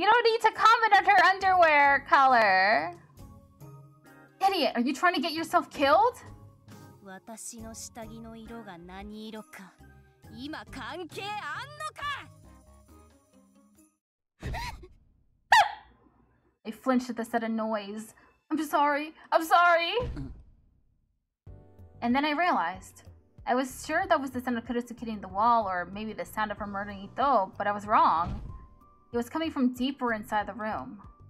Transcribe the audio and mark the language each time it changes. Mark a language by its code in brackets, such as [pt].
[en] You don't need to comment on her underwear color. Idiot, are you trying to get yourself killed? [ja] 私の下着の色が何色か今関係あんのか? [en] I flinched at the sudden noise. I'm sorry. And then I realized. I was sure that was the sound of Kurusu hitting the wall, or maybe the sound of her murdering Ito, but I was wrong. It was coming from deeper inside the room.